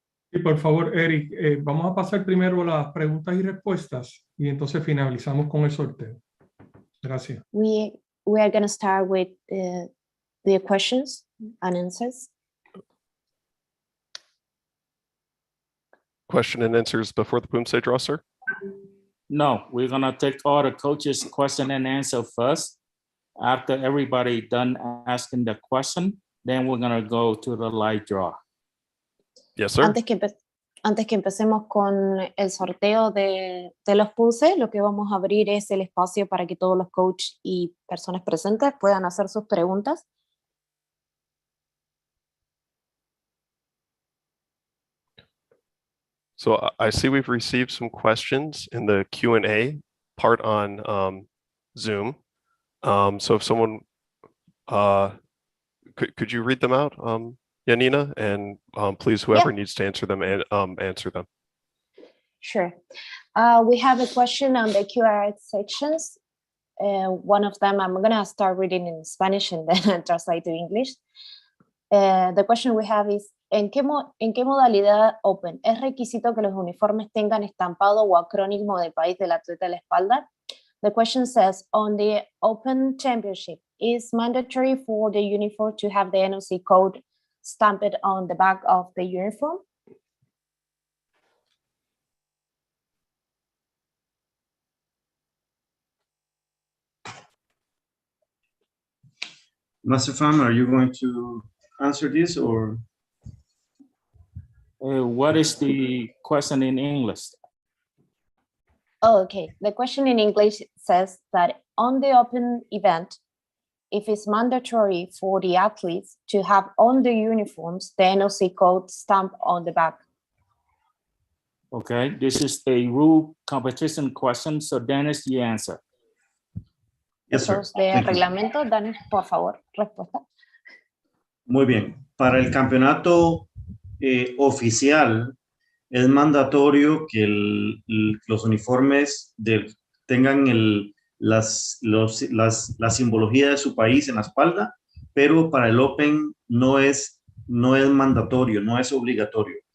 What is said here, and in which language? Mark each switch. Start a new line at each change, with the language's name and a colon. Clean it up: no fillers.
Spanish: Y por favor, Eric, vamos a pasar primero las preguntas y respuestas y entonces finalizamos con el sorteo. Gracias.
English: We are going to start with the questions and answers. Question and answers before the Poomsae draw, sir? No, we're gonna take all the coaches' question and answer first. After everybody done asking the question, then we're gonna go to the live draw. Yes, sir.
Spanish: Antes que empecemos con el sorteo de los Poomsae, lo que vamos a abrir es el espacio para que todos los coaches y personas presentes puedan hacer sus preguntas.
English: So I see we've received some questions in the Q&A part on Zoom. So if someone, could you read them out, Janina? And please, whoever needs to answer them, answer them. Sure. We have a question on the Q&A sections. One of them, I'm going to start reading in Spanish and then translate to English. The question we have is,
Spanish: ¿en qué modalidad Open es requisito que los uniformes tengan estampado o acrónimo del país del atleta en la espalda?
English: The question says, on the Open Championship, is mandatory for the uniform to have the NOC code stamped on the back of the uniform? Master Pham, are you going to answer this or? What is the question in English? Oh, okay. The question in English says that on the Open event, if it's mandatory for the athletes to have on the uniforms the NOC code stamped on the back. Okay, this is a rule competition question, so Dennis, you answer. Yes, sir.
Spanish: De reglamento, Dennis, por favor, respuesta. Muy bien. Para el campeonato oficial, es mandatorio que los uniformes tengan la simbología de su país en la espalda, pero para el Open no es mandatorio, no es obligatorio.